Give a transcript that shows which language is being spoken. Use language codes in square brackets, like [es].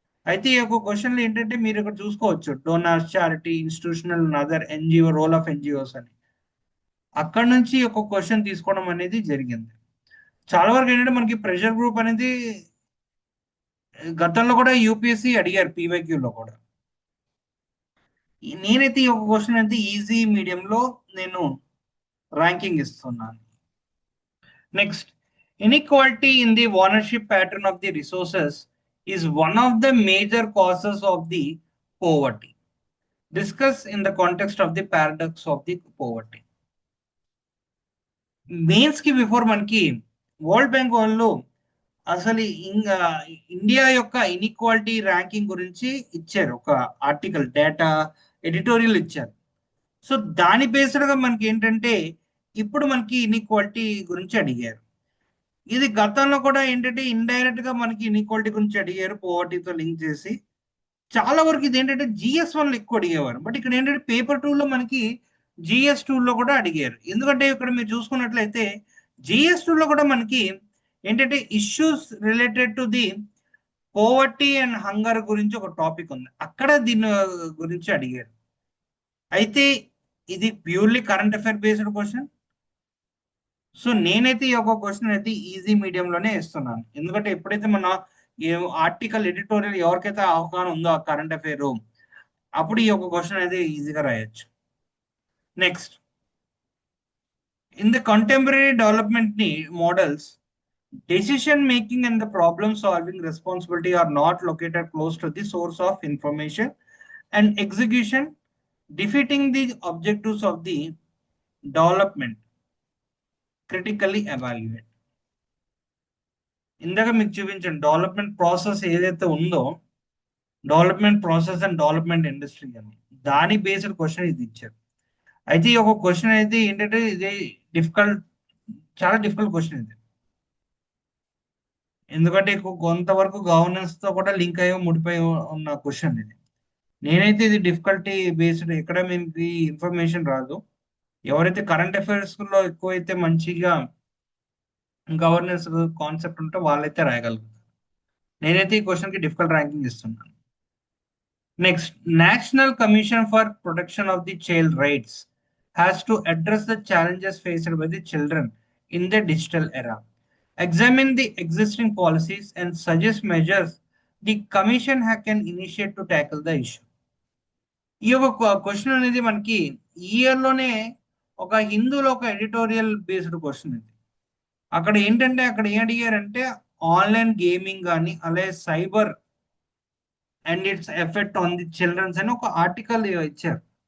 [te] అయితే ఈ యొక్క క్వశ్చన్లు ఏంటంటే మీరు ఇక్కడ చూసుకోవచ్చు, donors, charity, institutional, other NGO, role of NGOs అని అక్కడ నుంచి ఒక క్వశ్చన్ తీసుకోవడం అనేది జరిగింది. చాలా వరకు ఏంటంటే మనకి ప్రెషర్ గ్రూప్ అనేది గతంలో కూడా యూపీఎస్సీ అడిగారు పీవైక్యూలో కూడా. నేనైతే ఈ యొక్క క్వశ్చన్ అయితే ఈజీ మీడియంలో నేను ర్యాంకింగ్ ఇస్తున్నాను. [en] Next, inequality in the ownership pattern of the resources is one of the major causes of the poverty. Discuss in the context of the paradox of the poverty. [te] Mains కి before మనకి world bank వాళ్ళు అసలు India యొక్క inequality ranking గురించి ఇచ్చారు, ఒక article data editorial ఇచ్చారు. So దాని బేస్డ్ గా మనకి ఏంటంటే ఇప్పుడు మనకి ఇన్ఈక్వాలిటీ గురించి అడిగారు. ఇది గతంలో కూడా ఏంటంటే ఇండైరెక్ట్ గా మనకి ఇన్ఈక్వాలిటీ గురించి అడిగారు, పోవర్టీతో లింక్ చేసి. చాలా వరకు ఇది ఏంటంటే GS1 లో ఎక్కువ అడిగేవారు. బట్ ఇక్కడ ఏంటంటే పేపర్ 2 లో మనకి GS2 లో కూడా అడిగారు. ఎందుకంటే ఇక్కడ మీరు చూసుకున్నట్లయితే GS2 లో కూడా మనకి ఏంటంటే issues related to the poverty and hunger గురించి ఒక టాపిక్ ఉంది, అక్కడ దీని గురించి అడిగారు. అయితే ఇది purely current affair based question. So నేనైతే ఈ యొక్క క్వశ్చన్ అయితే ఈజీ మీడియంలోనే ఇస్తున్నాను. ఎందుకంటే ఎప్పుడైతే మన ఆర్టికల్ ఎడిటోరియల్ ఎవరికైతే అవగాహన ఉందో ఆ కరెంట్ అఫైర్, అప్పుడు ఈ యొక్క క్వశ్చన్ అయితే ఈజీగా రాయొచ్చు. [en] Next, in the contemporary development models, decision making and the problem solving responsibility are not located close to the source of information and execution Defeating the objectives of the development, critically evaluate. [te] ఇందాక మీకు చూపించాను development process ఏదైతే ఉందో, development process and development industry అని, దాని based question ఇది ఇచ్చారు. అయితే ఈ ఒక క్వశ్చన్ అయితే ఏంటంటే ఇది డిఫికల్ట్, చాలా డిఫికల్ట్ క్వశ్చన్ ఇది. ఎందుకంటే కొంతవరకు గవర్నెన్స్ తో కూడా లింక్ అయ్యో ముడిపోయి ఉన్న క్వశ్చన్ ఇది. నేనైతే ఇది డిఫికల్టీ బేస్డ్, ఎక్కడ మీకు ఇన్ఫర్మేషన్ రాదు. ఎవరైతే కరెంట్ అఫైర్స్ లో ఎక్కువైతే మంచిగా గవర్నెన్స్ కాన్సెప్ట్ ఉంటే వాళ్ళైతే రాయగలుగుతారు. నేనైతే ఈ క్వశ్చన్ కి డిఫికల్ట్ ర్యాంకింగ్ ఇస్తున్నాను. [en] Next, national commission for protection of the child rights has to address the challenges faced by the children in the digital era. Examine the existing policies and suggest measures the commission can initiate to tackle the issue. [te] ఈ ఒక question అనేది మనకి year లోనే ఒక హిందూలో ఒక editorial based question ఇది. అక్కడ ఏంటంటే అక్కడ ఏం అడిగారంటే ఆన్లైన్ గేమింగ్ కానీ అలాగే cyber and its effect on the children's అని ఒక ఆర్టికల్ ఇచ్చారు.